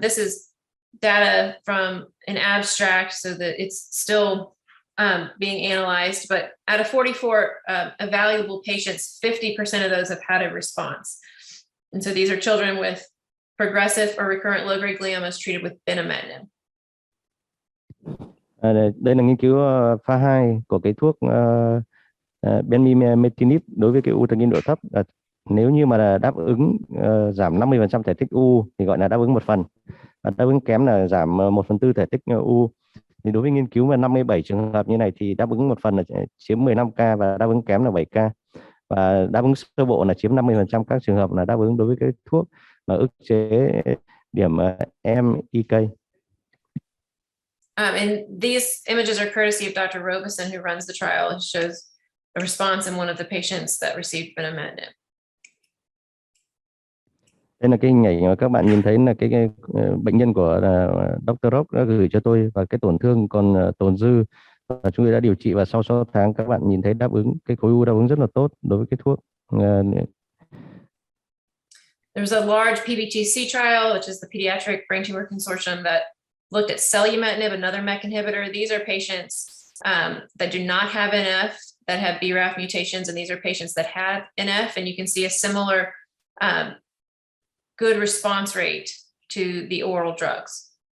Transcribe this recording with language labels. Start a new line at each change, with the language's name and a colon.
English: This is data from an abstract, so that it's still being analyzed, but out of 44 evaluable patients, 50% of those have had a response. And so these are children with progressive or recurrent low-grade gliomas treated with binimetinib.
Vietnamese: Đây là nghiên cứu pha 2 của cái thuốc bemimetinib đối với cái u thần kinh độ thấp. Nếu như mà đáp ứng giảm 50% thể tích u thì gọi là đáp ứng một phần, và đáp ứng kém là giảm 1/4 thể tích u. Thì đối với nghiên cứu mà 57 trường hợp như này thì đáp ứng một phần là chiếm 15K và đáp ứng kém là 7K, và đáp ứng sơ bộ là chiếm 50% các trường hợp là đáp ứng đối với cái thuốc mà ức chế điểm MEK.
English: And these images are courtesy of Dr. Robeson, who runs the trial. It shows a response in one of the patients that received binimetinib.
Vietnamese: Đây là cái hình ảnh mà các bạn nhìn thấy là cái bệnh nhân của Dr. Rock đã gửi cho tôi, và cái tổn thương còn tồn dư và chúng tôi đã điều trị, và sau 6 tháng các bạn nhìn thấy đáp ứng, cái khối u đáp ứng rất là tốt đối với cái thuốc.
English: There's a large PBTC trial, which is the Pediatric Brain Tumor Consortium, that looked at selumetinib, another MEK inhibitor. These are patients that do not have NF, that have BRAF mutations, and these are patients that have NF, and you can see a similar good response rate to the oral drugs.